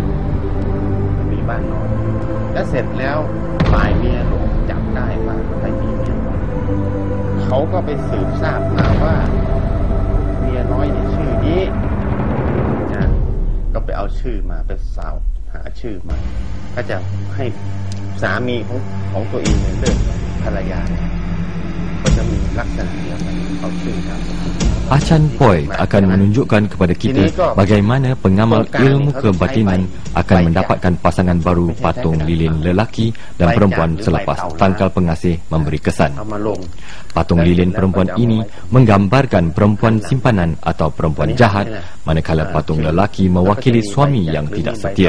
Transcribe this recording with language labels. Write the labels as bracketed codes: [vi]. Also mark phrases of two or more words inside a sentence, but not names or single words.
[th] มีบ้านนอนแล้วเสร็จแล้วฝ่ายเมียหลงจับได้ว่าไปมีเมียน้อยเขาก็ไปสืบทราบมาว่าเมียน้อยเนี่ยชื่อนี้นะก็ไปเอาชื่อมาไปสาวหาชื่อมาก็จะให้สามีของตัวเองเนี่ยเลิกภรรยาก็จะมีลักษณะเดียวกันเอาชื่อครับ [ms] Achan Poi akan menunjukkan kepada kita bagaimana pengamal ilmu kebatinan akan mendapatkan pasangan baru patung lilin lelaki dan perempuan selepas tangkal pengasih memberi kesan. Patung lilin perempuan ini menggambarkan perempuan simpanan atau perempuan jahat, manakala patung lelaki mewakili suami yang tidak setia.